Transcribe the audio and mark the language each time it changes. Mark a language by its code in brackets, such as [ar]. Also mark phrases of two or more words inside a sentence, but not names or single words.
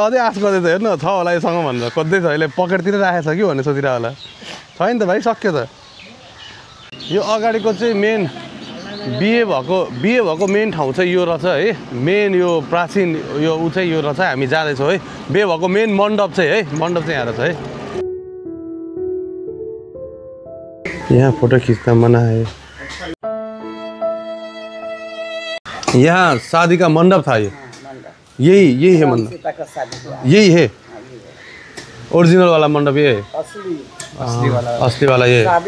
[ne] अझै आश गर्दैछ हेर्नु छ होला योसँग भनेर खोज्दैछ यसले पकेटतिर राखेको छ कि भनेर सोचिरह होला छैन त भाइ सक्यो त यो अगाडिको चाहिँ मेन बिहे भएको मेन ठाउँ चाहिँ यो रहेछ है मेन यो प्राचीन यो ऊ चाहिँ यो रहेछ हामी जाँदैछौँ है बिहे भएको मेन मण्डप चाहिँ है मण्डप चाहिँ यहाँ रहेछ है [hi] यहाँ फोटो खींचना मना है यहाँ शादी का मंडप था ये यही है मंडप यही है ओरिजिनल वाला मंडप ये है असली वाला ये